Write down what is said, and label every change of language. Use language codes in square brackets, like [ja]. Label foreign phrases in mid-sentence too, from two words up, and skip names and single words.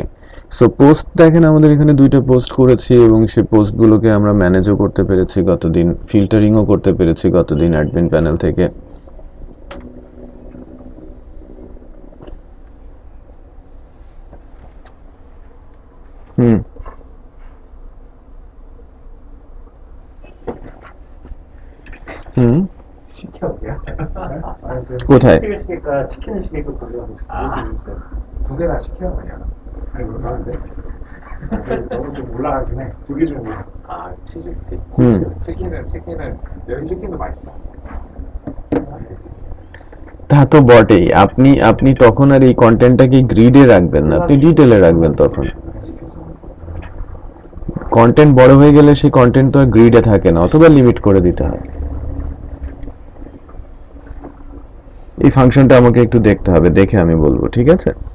[bn] সো পোস্ট দেখেন আমাদের এখানে 2টা পোস্ট করেছি এবং সেই পোস্টগুলোকে আমরা ম্যানেজও করতে পেরেছি গতদিন, ফিল্টারিংও করতে পেরেছি গতদিন [en] admin panel [bn] থেকে। হুম হুম [ko] 시켜도요? [bn] কোথায়? [ko] 치킨을 시킬까 치킨을 시킬까 고려하고 있어요. 두 개나 시켜 그냥. 아니 얼마인데? 너무 좀 올라가긴 해. 두 개 좀 올라. 아 치즈 스틱. হুম 치킨은 여기 치킨도 맛있어. [bn] তা তো বটেই। আপনি আপনি তখন আর এই কন্টেন্টটাকে গ্রিডে রাখবেন না, আপনি ডিটেলে রাখবেন। তখন কন্টেন্ট বড় হয়ে গেলে সেই কন্টেন্ট তো আর গ্রিডে থাকে না, অথবা লিমিট করে দিতে হয়। এই ফাংশনটা আমাকে একটু দেখতে হবে, দেখে আমি বলবো, ঠিক আছে?